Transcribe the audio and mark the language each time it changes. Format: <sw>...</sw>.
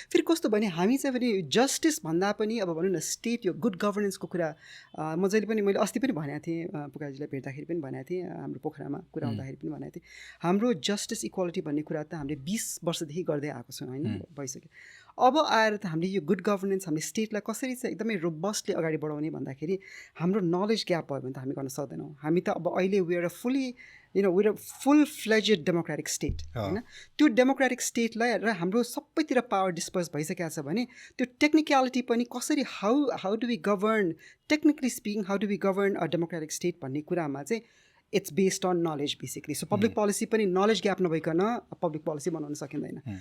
<ne>फेरि कस्तो भने हामी चाहिँ पनि जस्टिस भन्दा पनि अब भनौँ न स्टेट यो गुड गभर्नेन्सको कुरा म जहिले पनि मैले अस्ति पनि भनेको थिएँ, पुकाजीलाई भेट्दाखेरि पनि भनेको थिएँ, हाम्रो पोखरामा कुरा हुँदाखेरि पनि भनेको थिएँ, हाम्रो जस्टिस इक्वालिटी भन्ने कुरा त हामीले 20 वर्षदेखि गर्दै आएको छौँ होइन, भइसक्यो. अब आएर त हामीले यो गुड गभर्नेन्स हामीले स्टेटलाई कसरी चाहिँ एकदमै रोबस्टली अगाडि बढाउने भन्दाखेरि हाम्रो नलेज ग्याप भयो भने त हामी गर्न सक्दैनौँ. हामी त अब अहिले</ne> <en>we're a full fledged democratic state</en> <ne>होइन. त्यो डेमोक्रेटिक स्टेटलाई र हाम्रो सबैतिर पावर डिस्पर्स भइसकेको छ भने त्यो टेक्निकलिटी पनि कसरी</ne> <en>how do we govern, technically speaking how do we govern a democratic state</en> <ne>भन्ने कुरामा चाहिँ</ne> <en>It's based on knowledge basically.</en> <ne>So public policy पनि नलेज ग्याप नभइकन पब्लिक पोलिसी बनाउन सकिँदैन.</ne>